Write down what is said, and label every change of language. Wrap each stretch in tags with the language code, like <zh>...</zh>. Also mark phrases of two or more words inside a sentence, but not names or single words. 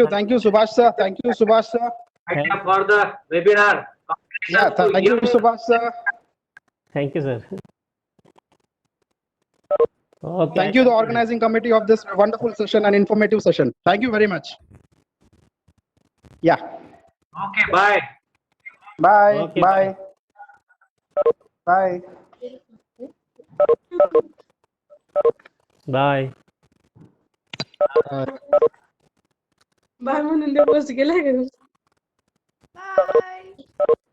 <en>Thank you, Subhash sir. Thank you, Subhash sir. idea for the webinar. Yeah, thank you, Subhash sir. Thank you, sir. Okay. Thank you, the organizing committee of this wonderful session and informative session. Thank you very much. Yeah. Okay. Bye. Bye. Okay, Bye. Bye. Bye.</en> <mr>बाय म्हणून ते पोस्ट केलाय का Bye.</mr>